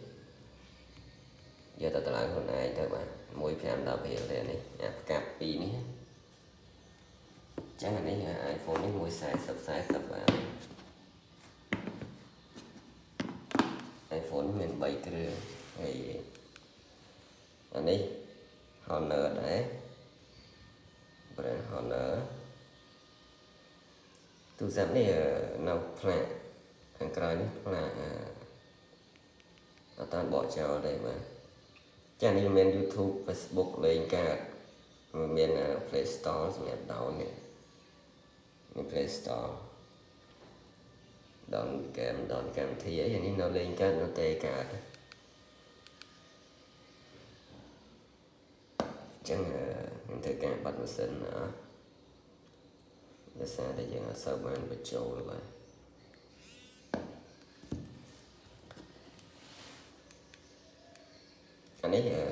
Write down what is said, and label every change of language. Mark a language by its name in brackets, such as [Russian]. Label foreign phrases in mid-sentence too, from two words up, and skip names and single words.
[Khmer] យកទៅតម្លៃខ្លួនឯងទៅបាទ1.5 រៀលទេនេះប្រកាស2នេះចឹងអានេះ iPhone នេះ140បាទ iPhone នេះមាន3គ្រឿងហើយអានេះ Honor ដែរ brand Honor ទូរស័ព្ទនេះនៅផ្លាកខាងក្រោយនេះផ្លាក អត់តាន់បកចោលទេបាទចានេះមាន YouTube Facebook លេងកាតមាន Play Store សម្រាប់ down នេះមាន Play Store down game down កម្មវិធីអីនេះនៅលេងកាតនៅទេកាត ចឹងខ្ញុំធ្វើការបាត់ម៉ាស៊ីនដោយសារតែយើងអត់សូវបានបញ្ចូលបាទអានេះ